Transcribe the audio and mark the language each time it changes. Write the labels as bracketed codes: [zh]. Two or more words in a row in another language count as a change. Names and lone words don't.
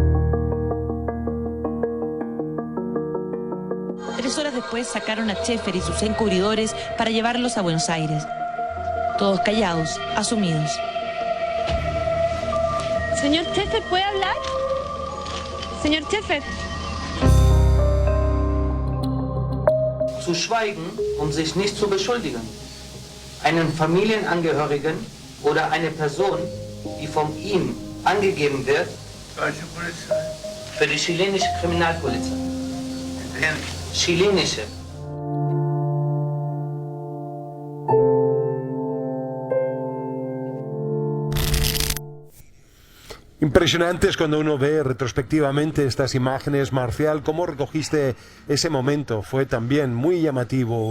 [es] 3 horas después sacaron a Schaeffer y sus encubridores para llevarlos a Buenos Aires. Todos callados, asumidos. Señor Schaeffer, ¿puede hablar? Señor Schaeffer. [de] Zu schweigen und sich nicht zu beschuldigen. Einen Familienangehörigen oder eine Person, die von ihm angegeben wird, für die chilenische Kriminalpolizei. Chilenische. [es] Impresionantes cuando uno ve retrospectivamente estas imágenes. Marcial, ¿cómo recogiste ese momento? Fue también muy llamativo.